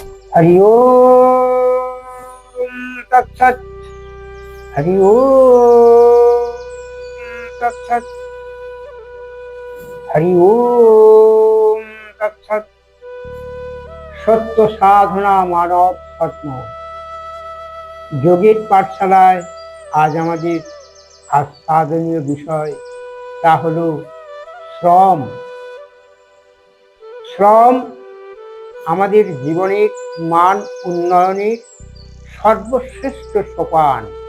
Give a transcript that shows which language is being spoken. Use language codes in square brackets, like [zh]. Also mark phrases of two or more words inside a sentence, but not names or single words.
[sa] हरि ओम तत्सत। हरि ओम तत्सत। हरि ओम तत्सत। [bn] সত্য সাধনা মানব স্বপ্ন যোগীর পাঠশালায় আজ আমাদের আস্বাদনীয় বিষয়, তা হলো শ্রম। শ্রম আমাদের জীবনের মান উন্নয়নের সর্বশ্রেষ্ঠ সোপান।